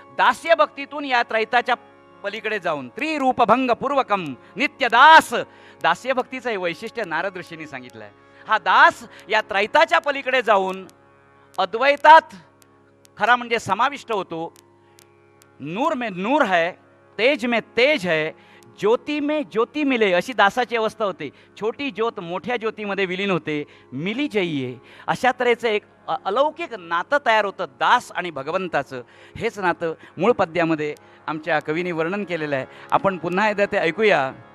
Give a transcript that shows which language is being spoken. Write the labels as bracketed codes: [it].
[mr] दास्य भक्तीतून या त्रैताच्या पलीकडे जाऊन त्रिरूपभंग पूर्वकम नित्यदास. दास्य भक्तीचं हे वैशिष्ट्य नारद ऋषींनी सांगितलं आहे. हा दास या त्रैताच्या पलीकडे जाऊन अद्वैतात खरा म्हणजे समाविष्ट होतो. [hi] नूर में नूर है, तेज में तेज है, ज्योति में ज्योति मिले, [mr] अशी दासाची अवस्था होते. छोटी ज्योत मोठ्या ज्योतीमध्ये विलीन होते, [hi] मिली जाईये. [mr] अशा तऱ्हेचं एक अलौकिक नातं तयार होतं दास आणि भगवंताचं. हेच नातं मूळ पद्यामध्ये आमच्या कवींनी वर्णन केलेलं आहे. आपण पुन्हा एकदा ते ऐकूया.